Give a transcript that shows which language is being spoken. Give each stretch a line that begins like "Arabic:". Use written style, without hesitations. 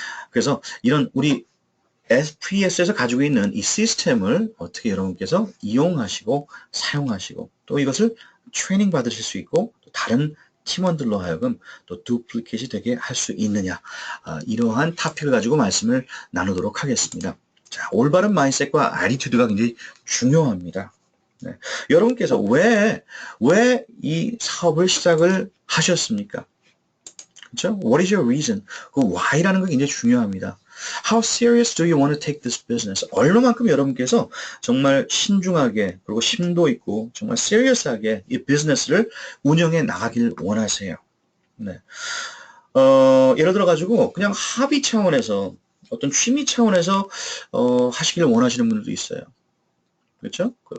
Korean: 그래서 이런 우리 FES에서 가지고 있는 이 시스템을 어떻게 여러분께서 이용하시고 사용하시고 또 이것을 트레이닝 받으실 수 있고 또 다른 팀원들로 하여금 또 두플리케이트 되게 할 수 있느냐, 이러한 토픽을 가지고 말씀을 나누도록 하겠습니다. 자, 올바른 마인셋과 애티튜드가 굉장히 중요합니다. 네. 여러분께서 왜 이 사업을 시작을 하셨습니까? 그렇죠?
English: What is your reason?
Korean: 그 why라는 거 굉장히 중요합니다.
English: How serious do you want to take this business?
Korean: 얼마만큼 여러분께서 정말 신중하게 그리고 심도 있고 정말 serious하게 이 비즈니스를 운영해 나가길 원하세요. 네. 예를 들어 가지고 그냥 합의 차원에서 어떤 취미 차원에서 하시길 원하시는 분들도 있어요. 그렇죠?